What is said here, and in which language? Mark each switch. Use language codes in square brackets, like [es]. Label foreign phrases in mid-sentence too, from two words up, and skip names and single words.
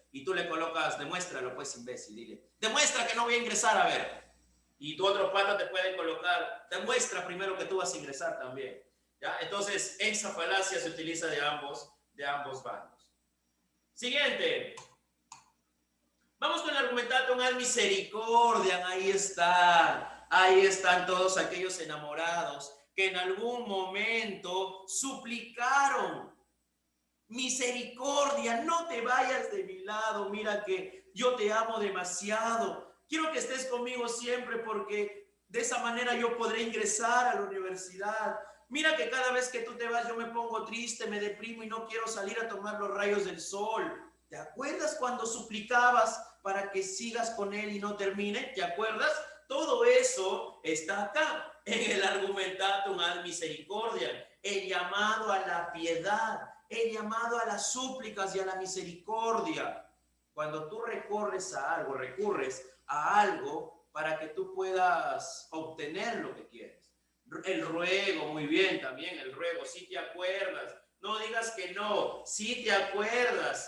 [es] Y tú le colocas, demuéstralo, pues, imbécil, dile, demuestra que no voy a ingresar, a ver. Y tu otro pata te puede colocar, demuestra primero que tú vas a ingresar también. ¿Ya? Entonces, esa falacia se utiliza de ambos bandos. Siguiente. Vamos con el [la] argumentatum ad misericordiam. [es] Ahí están todos aquellos enamorados que en algún momento suplicaron misericordia, no te vayas de mi lado, mira que yo te amo demasiado, quiero que estés conmigo siempre porque de esa manera yo podré ingresar a la universidad. Mira que cada vez que tú te vas yo me pongo triste, me deprimo y no quiero salir a tomar los rayos del sol. ¿Te acuerdas cuando suplicabas para que sigas con él y no termine? ¿Te acuerdas? Todo eso está acá en el [la] argumentatum ad misericordiam, [es] el llamado a la piedad, el llamado a las súplicas y a la misericordia. Cuando tú recurres a algo para que tú puedas obtener lo que quieres. El ruego, muy bien, también el ruego, si te acuerdas, no digas que no, si te acuerdas.